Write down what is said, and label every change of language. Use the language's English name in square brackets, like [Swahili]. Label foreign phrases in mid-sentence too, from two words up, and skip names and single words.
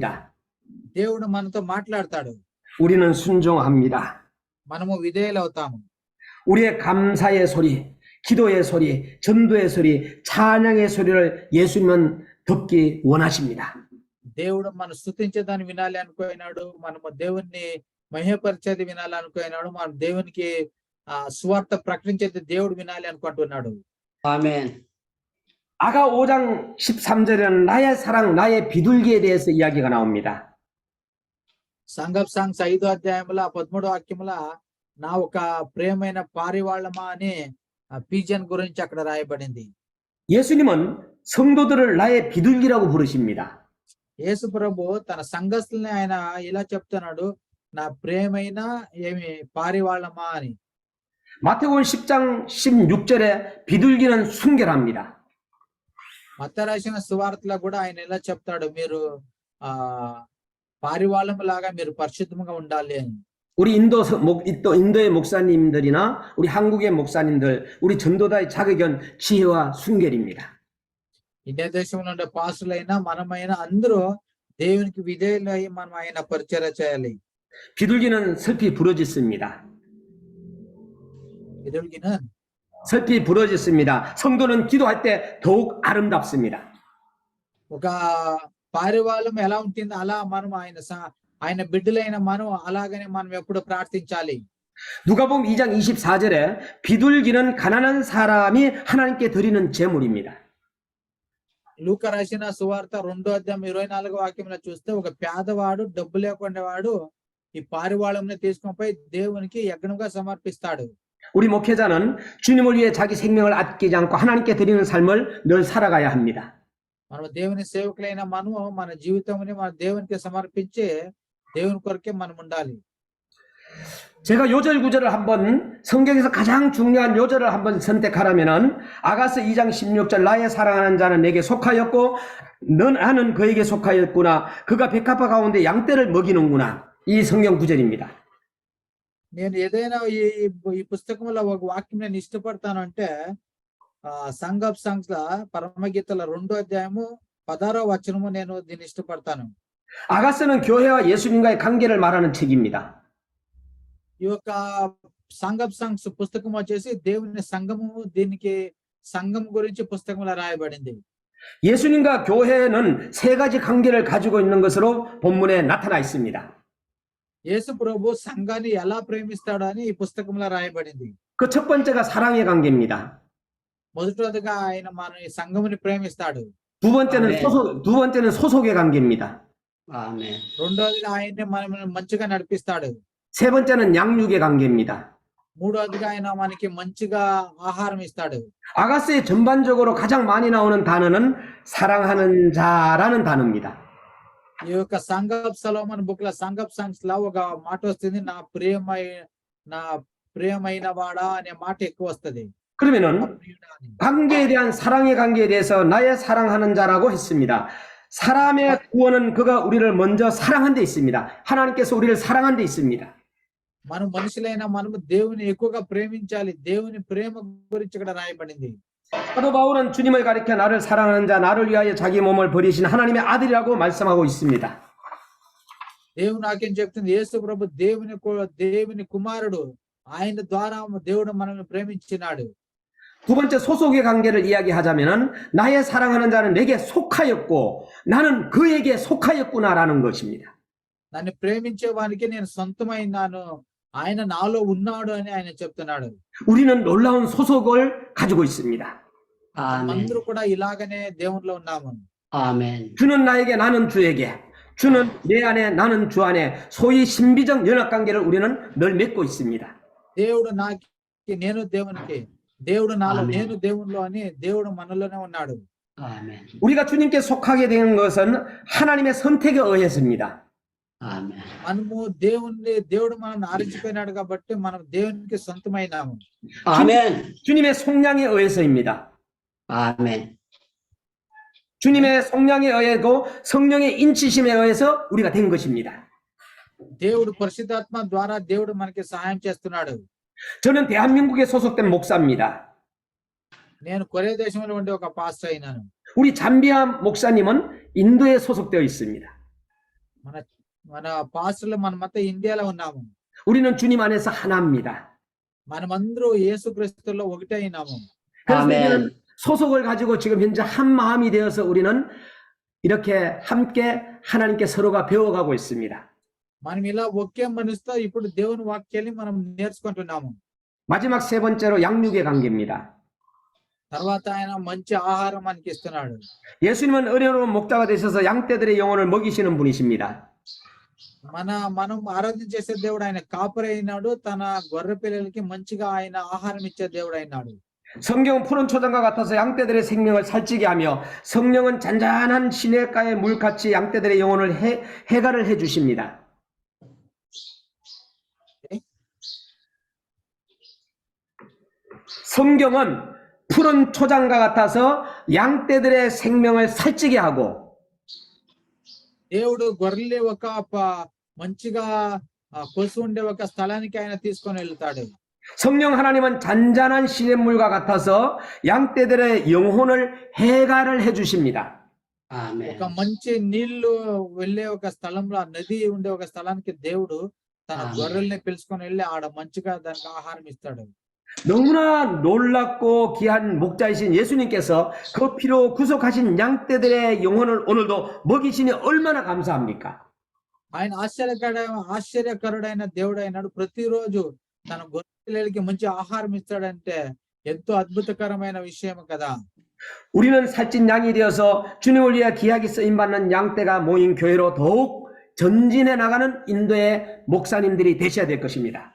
[Telugu] దేవుడు మనతో మాట్లాడతాడు. [Korean] 우리는 순종합니다. [Telugu] మనము విధేయులవుతాము. [Korean] 우리의 감사의 소리, 기도의 소리, 전도의 소리, 찬양의 소리를 예수님은 듣기 원하십니다. [Telugu] దేవుడు మనం స్తుతించేదాన్ని వినాలి అనుకోయినాడు. మనము దేవుణ్ణి మహిమపరిచేది వినాలి అనుకోయినాడు. మనం దేవునికి సువార్త ప్రకటించేది దేవుడు వినాలి అనుకుంటున్నాడు. [Korean] 아멘. 아가 5장 13절에는 나의 사랑, 나의 비둘기에 대해서 이야기가 나옵니다. [Telugu] సంగ్ ఆఫ్ సాంగ్స్ 5వ అధ్యాయంలో 13వ వాక్యంలో నా ఒక ప్రేమైన పారివాళ్ళమా అని పీజన్ గురించి అక్కడ రాయబడింది. [Korean] 예수님은 성도들을 나의 비둘기라고 부르십니다. [Telugu] యేసు ప్రభు తన సంఘస్థుల్ని ఆయన ఇలా చెప్తున్నాడు, నా ప్రేమైన ఏమి పారివాళ్ళమా అని. [Korean] 마태복음 10장 16절에 비둘기는 순결합니다. [Telugu] మత్తయి రాసిన సువార్తలో కూడా ఆయన ఇలా చెప్తాడు, మీరు పారివాళ్ళం లాగా మీరు పరిశుద్ధంగా ఉండాలి అని. [Korean] 우리 인도의 목사님들이나 우리 한국의 목사님들, 우리 전도자의 자격은 지혜와 순결입니다. [Telugu] ఇండియా దేశంలో ఉండే పాస్టర్లైనా మనమైనా అందరూ దేవునికి విధేయులై మనం ఆయన పరిచర్య చేయాలి. [Korean] 비둘기는 슬피 부러졌습니다. 비둘기는 슬피 부러졌습니다. 성도는 기도할 때 더욱 아름답습니다. [Telugu] ఒక పారివాళ్ళం ఎలా ఉంటుందో అలా మనం ఆయన బిడ్డలైన మనం అలాగనే మనం ఎప్పుడు ప్రార్థించాలి. [Korean] 누가복음 2장 24절에 비둘기는 가난한 사람이 하나님께 드리는 제물입니다. [Telugu] లూకా రాసిన సువార్త 2వ అధ్యాయం 24వ వాక్యంలో చూస్తే ఒక పేదవాడు డబ్బు లేకుండా వాడు ఈ పారివాళంని తీసుకొని పోయి దేవునికి యజ్ఞంగా సమర్పిస్తాడు. [Korean] 우리 목회자는 주님을 위해 자기 생명을 아끼지 않고 하나님께 드리는 삶을 늘 살아가야 합니다. [Telugu] మనం దేవుని సేవకులైన మనం మన జీవితంని మన దేవునికి సమర్పించి దేవుని కొరకే మనం ఉండాలి. [Korean] 제가 요절 구절을 한번 성경에서 가장 중요한 요절을 한번 선택하라면은 아가스 2장 16절 나의 사랑하는 자는 내게 속하였고 나는 그에게 속하였구나. 그가 백합화 가운데 양떼를 먹이는구나. 이 성경 구절입니다. [Telugu] నేను ఏదైనా ఈ పుస్తకంలో ఒక వాక్యం నేను ఇష్టపడతాను అంటే సంగ్ ఆఫ్ సాంగ్స్ లా పరమగీతల 2వ అధ్యాయము 16వ వచనము నేను దీన్ని ఇష్టపడతాను. [Korean] 아가스는 교회와 예수님과의 관계를 말하는 책입니다. [Telugu] ఈ యొక్క సంగ్ ఆఫ్ సాంగ్స్ పుస్తకం వచ్చేసి దేవుని సంఘము, దీనికి సంఘం గురించి పుస్తకంలో రాయబడింది. [Korean] 예수님과 교회는 세 가지 관계를 가지고 있는 것으로 본문에 나타나 있습니다. [Telugu] యేసు ప్రభు సంఘాన్ని ఎలా ప్రేమిస్తాడు అని ఈ పుస్తకంలో రాయబడింది. [Korean] 그 첫 번째가 사랑의 관계입니다. [Telugu] మొదటిగా ఆయన మన ఈ సంఘముని ప్రేమిస్తాడు. [Korean] 두 번째는 소속의 관계입니다. 아멘. [Telugu] రెండోదిగా ఆయన్ని మనం మంచిగా నడిపిస్తాడు. [Korean] 세 번째는 양육의 관계입니다. [Telugu] మూడోదిగా ఆయన మనకి మంచిగా ఆహారం ఇస్తాడు. [Korean] 아가스에 전반적으로 가장 많이 나오는 단어는 사랑하는 자라는 단어입니다. [Telugu] ఈ యొక్క సంగ్ ఆఫ్ సలోమన్ బుక్ లో సంగ్ ఆఫ్ సాంగ్స్ లో ఒక మాట వస్తుంది, నా ప్రియమైన వాడా అనే మాట ఎక్కువ వస్తుంది. [Korean] 그러면은 관계에 대한 사랑의 관계에 대해서 나의 사랑하는 자라고 했습니다. 사람의 구원은 그가 우리를 먼저 사랑한 데 있습니다. 하나님께서 우리를 사랑한 데 있습니다. [Telugu] మనం మనుషులైనా మనము దేవుని ఎక్కువగా ప్రేమించాలి. దేవుని ప్రేమ గురించి ఇక్కడ రాయబడింది. [Korean] 사도 바울은 주님을 가리켜 나를 사랑하는 자, 나를 위하여 자기 몸을 버리신 하나님의 아들이라고 말씀하고 있습니다. [Telugu] దేవుని వాక్యం చెప్తుంది యేసు ప్రభు దేవుని కుమారుడు. ఆయన ద్వారా దేవుడు మనల్ని ప్రేమించినాడు. [Korean] 두 번째 소속의 관계를 이야기하자면은 나의 사랑하는 자는 내게 속하였고 나는 그에게 속하였구나라는 것입니다. [Telugu] నన్ను ప్రేమించే వానికి నేను సొంతమైనాను, ఆయన నాలో ఉన్నాడు అని ఆయన చెప్తున్నాడు. [Korean] 우리는 놀라운 소속을 가지고 있습니다. 아멘. [Telugu] అందరూ కూడా ఇలాగనే దేవునిలో ఉన్నాము. [Korean] 아멘. 주는 나에게 나는 주에게, 주는 내 안에 나는 주 안에 소위 신비적 연합 관계를 우리는 늘 맺고 있습니다. [Telugu] దేవుడు నాకు, నేను దేవునికి, దేవుడు నాలో, ఆమేన్. నేను దేవునిలో అని దేవుడు మనలోనే ఉన్నాడు. [Korean] 아멘. 우리가 주님께 속하게 된 것은 하나님의 선택에 의해서입니다. 아멘. [Telugu] మనము దేవుడు మనల్ని ఆరించిపోయినాడు కాబట్టి మనం దేవునికి సొంతమైనాము. [Korean] 아멘. 주님의 속량에 의해서입니다. 아멘. 주님의 속량에 의하고 성령의 인치심에 의해서 우리가 된 것입니다. [Telugu] దేవుడు పరిశుద్ధాత్మ ద్వారా దేవుడు మనకి సహాయం చేస్తున్నాడు. [Korean] 저는 대한민국에 소속된 목사입니다. [Telugu] నేను కొరియా దేశంలో ఉండే ఒక పాస్టర్ అయినాను. [Korean] 우리 잠비아 목사님은 인도에 소속되어 있습니다. [Telugu] మన పాస్టర్లు మనమంతా ఇండియాలో ఉన్నాము. [Korean] 우리는 주님 안에서 하나입니다. [Telugu] మనమందరూ యేసుక్రీస్తులో ఒకటే అయినాము. [Korean] 그래서 아멘. 우리는 소속을 가지고 지금 현재 한 마음이 되어서 우리는 이렇게 함께 하나님께 서로가 배워가고 있습니다. [Telugu] మనం ఇలా ఒకే మనసుతో ఇప్పుడు దేవుని వాక్యాన్ని మనం నేర్చుకుంటున్నాము. [Korean] 마지막 세 번째로 양육의 관계입니다. [Telugu] తర్వాత ఆయన మంచి ఆహారం మనకి ఇస్తున్నాడు. [Korean] 예수님은 어려운 목자가 되셔서 양떼들의 영혼을 먹이시는 분이십니다. [Telugu] మనం ఆరాధన చేసే దేవుడు ఆయన కాపరి అయినాడు. తన గొర్రె పిల్లలకి మంచిగా ఆయన ఆహారం ఇచ్చే దేవుడు అయినాడు. [Korean] 성경은 푸른 초장과 같아서 양떼들의 생명을 살찌게 하며 성령은 잔잔한 시냇가의 물같이 양떼들의 영혼을 해가를 해주십니다. 성경은 푸른 초장과 같아서 양떼들의 생명을 살찌게 하고 [Telugu] దేవుడు గొర్రెలు ఒక మంచిగా పశు ఉండే ఒక స్థలానికి ఆయన తీసుకొని వెళ్తాడు. [Korean] 성령 하나님은 잔잔한 시냇물과 같아서 양떼들의 영혼을 해가를 해주십니다. 아멘. [Telugu] ఒక మంచి నీళ్లు వెళ్ళే ఒక స్థలంలో, నది ఉండే ఒక స్థలానికి దేవుడు తన గొర్రెల్ని పిలుచుకొని వెళ్ళి ఆడ మంచిగా దానికి ఆహారం ఇస్తాడు. [Korean] 너무나 놀랍고 귀한 목자이신 예수님께서 그 피로 구속하신 양떼들의 영혼을 오늘도 먹이시니 얼마나 감사합니까? [Telugu] ఆయన ఆశ్చర్యకరుడైన దేవుడు అయినాడు. ప్రతిరోజు తన గొర్రె పిల్లలకి మంచి ఆహారం ఇస్తాడంటే ఎంతో అద్భుతకరమైన విషయం కదా. [Korean] 우리는 살찐 양이 되어서 주님을 위해 귀하게 쓰임받는 양떼가 모인 교회로 더욱 전진해 나가는 인도의 목사님들이 되셔야 될 것입니다.